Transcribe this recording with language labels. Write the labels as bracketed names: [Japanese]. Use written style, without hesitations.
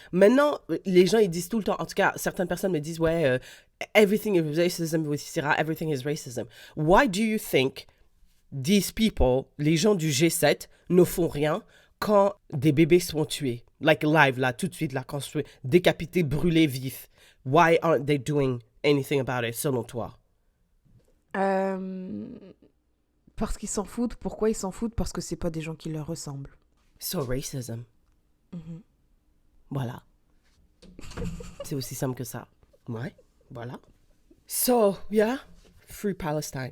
[French] Maintenant, les gens, ils disent tout le temps, en tout cas, certaines personnes me disent, ouais, [English] everything is racism with Syrah, everything is racism. Why do you think these people, [French] les gens du G7, ne font rien quand des bébés sont tués? [English] Like live, [French] là, tout de suite, là, quand c'est décapité, brûlé, vif. [English] Why aren't they doing anything about it, [French] selon toi? Parce qu'ils s'en foutent. Pourquoi ils s'en foutent? Parce que c'est pas des gens qui leur ressemblent. [English] So racism. Mhm. [French] Voilà. C'est aussi simple que ça. Ouais, voilà. [English] So, yeah, free Palestine.